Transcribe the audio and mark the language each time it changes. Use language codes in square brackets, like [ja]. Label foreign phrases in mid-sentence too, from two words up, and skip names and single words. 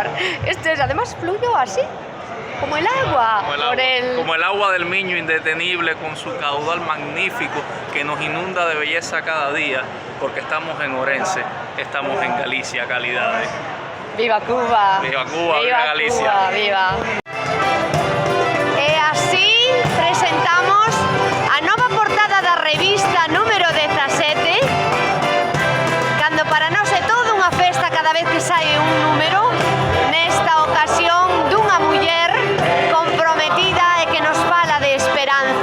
[es] Esto es, además fluyo así, como el agua. Como el agua del Miño indetenible, con su caudal magnífico que nos inunda de belleza cada día, porque estamos en Orense, estamos en Galicia, calidades. ¡Viva Cuba! ¡Viva Cuba! ¡Viva Galicia! Cuba, ¡viva! [gl] E así presentamos a nova portada da revista número 17, cando para nós é toda unha festa cada vez que sai un número, nesta ocasión dunha muller comprometida e que nos fala de esperanza.